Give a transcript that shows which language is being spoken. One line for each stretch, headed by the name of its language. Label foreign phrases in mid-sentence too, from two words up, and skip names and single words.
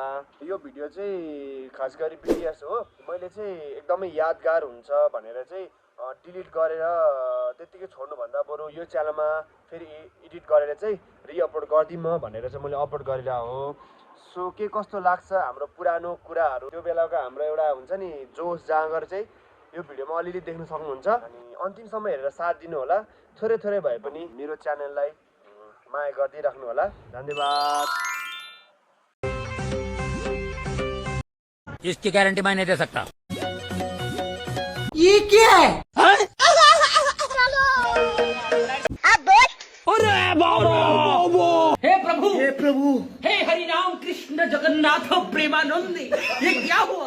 Nepali: यो भिडियो चाहिँ खास गरी बिटिएस हो। मैले चाहिँ एकदमै यादगार हुन्छ भनेर चाहिँ डिलिट गरेर त्यतिकै छोड्नुभन्दा बरु यो च्यानलमा फेरि एडिट गरेर चाहिँ रिअपलोड गरिदिउँ भनेर चाहिँ मैले अपलोड गरेर हो। सो के कस्तो लाग्छ हाम्रो पुरानो कुराहरू, त्यो बेलाको हाम्रो एउटा हुन्छ नि जोस जाँगर चाहिँ यो भिडियोमा अलिअलि देख्न सक्नुहुन्छ। अनि अन्तिमसम्म हेरेर साथ दिनु होला। थोरै थोरै भए पनि मेरो च्यानललाई माया गर्दै राख्नु होला। धन्यवाद।
Hindi: इसकी गारंटी मैं नहीं दे सकता। ये क्या है? हे प्रभु, हे हरिनाम कृष्ण जगन्नाथ प्रेमानंदी, ये क्या हुआ?